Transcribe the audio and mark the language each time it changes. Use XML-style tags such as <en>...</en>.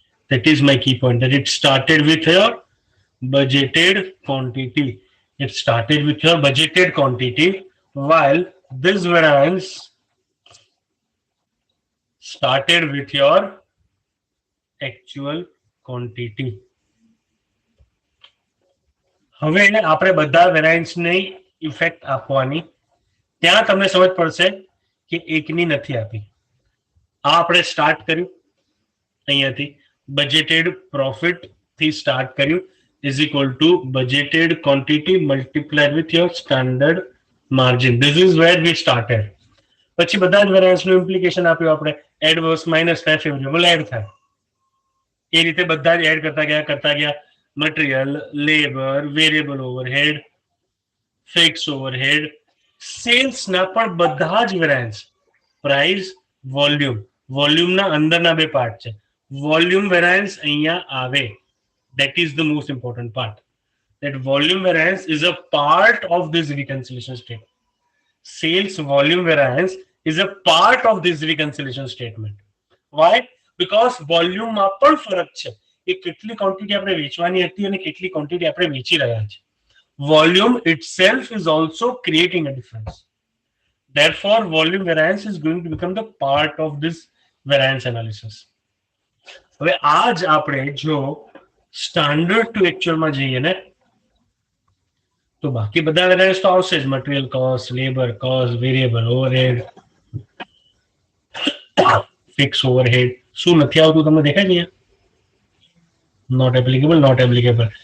<en>That is my key point, that it started with your budgeted quantity. It started with your budgeted quantity, while this variance started with your actual quantity.</en> <gu>હવે આપણે બધા વેરિયન્સની effect આપવાની. ત્યાં તમને સમજ પડશે કે એકની નથી આપી. આ આપણે સ્ટાર્ટ કર્યું અહીંયાથી, બજેટેડ પ્રોફિટ થી સ્ટાર્ટ કર્યું,</gu> <en>Is equal to budgeted quantity multiply with your standard margin. This is where we started.</en> <gu>પછી બધા જ વેરિયન્સનું ઇમ્પ્લિકેશન આપ્યું આપણે, એડવર્સ માઇનસ થાય, ફેવરેબલ એડ થાય. એ રીતે બધા જ એડ કરતા ગયા. Material, labour, variable overhead, fix overhead, સેલ્સના પણ બધા જ વેરિયન્સ, પ્રાઇસ, વોલ્યુમ. વોલ્યુમના અંદરના બે પાર્ટ છે. વોલ્યુમ વેરિયન્સ અહીંયા આવે.</gu> <en>That is the most important part. That volume variance is a part of this reconciliation statement. Sales volume variance is a part of this reconciliation statement. Why?</en> <gu>Because volume માં પણ ફરક છે. એ કેટલી quantity આપણે વેચવાની હતી અને કેટલી ક્વોન્ટિટી આપણે વેચી રહ્યા છે.</gu> <en>Volume itself is also creating a difference. Therefore, volume variance is going to become the part of this variance analysis.</en> <gu>હવે આ જ આપણે જો સ્ટાન્ડર્ડ ટુ એકચ્યુઅલમાં જઈએ ને, તો બાકી બધા વેરિયન્સ તો આવશે જ. Material cost, labour cost, variable overhead, fix overhead. શું નથી આવતું તમને દેખાય છે?</gu> <en>Not applicable, not applicable.</en>